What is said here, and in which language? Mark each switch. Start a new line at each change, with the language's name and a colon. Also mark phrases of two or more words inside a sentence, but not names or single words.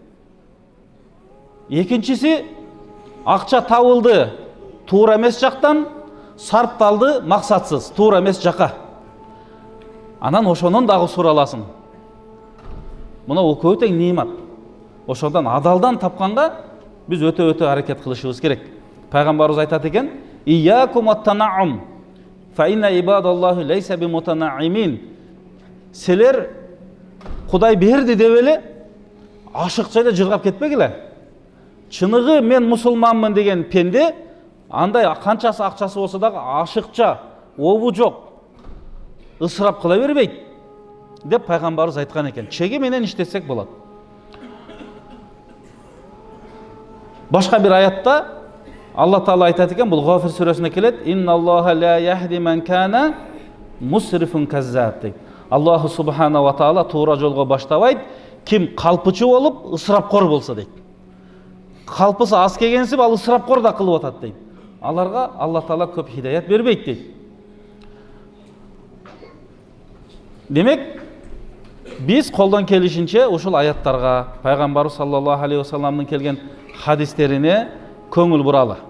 Kyrgyz: Экинчиси акча табылды туура эмес жактан, сарпталды максатсыз, туура эмес жака. Анан ошонун дагы сураласың. Мына бул көтөң нимат. Ошондон адалдан тапканга биз өтө аракет кылышыбыз керек. Пайгамбарыбыз айтат экен:
Arabic: "إياكم التنعم فإن عباد الله ليس بمتنعمين."
Kyrgyz: Силер Кудай берди деп эле ашыкча эле жыргап кетпегиле. Чыныгы мен мусулманмын деген пенде андай канчасы акчасы болсо дагы ашыкча, обу жок, ысырап кыла бербейт деп пайгамбарыбыз айткан экен. Чеги менен иштесек болот. Башка бир аятта Алла Таала айтат экен, бул Гафир сүрөсүндө келет:
Arabic: "إن الله لا يهدي من كان مسرف كذاب" дейт. الله سبحانه وتعالى
Kyrgyz: туура жолго баштабайт, ким калпычы болуп, ысырапкор болсо дейт. Калпысы аз келгенсип, ал ысырапкор да кылып атат дейт. Аларга Алла Таала көп хидаят бербейт дейт. Демек, биз колдон келишинче ушул аяттарга, пайгамбар
Arabic: صلى الله عليه و
Kyrgyz: салламдын келген хадистерине көңүл буралы.